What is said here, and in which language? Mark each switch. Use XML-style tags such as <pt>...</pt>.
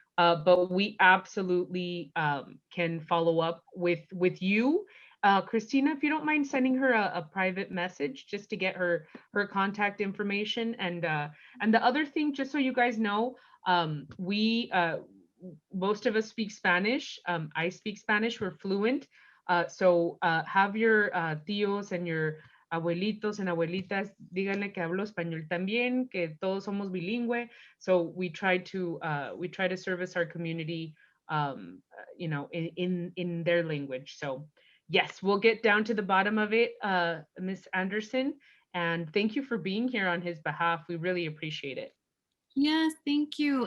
<en>But we absolutely can follow up with you. Christina, if you don't mind sending her a private message just to get her contact information. And the other thing, just so you guys know, we most of us speak Spanish. I speak Spanish, we're fluent. So have your tíos and your abuelitos and abuelitas,</en> <es>díganle que hablo español también, que todos somos bilingüe.</es> <en>So we try to service our community, you know, in their language. So yes, we'll get down to the bottom of it, Miss Anderson. And thank you for being here on his behalf. We really appreciate it. Yes, thank you.</en>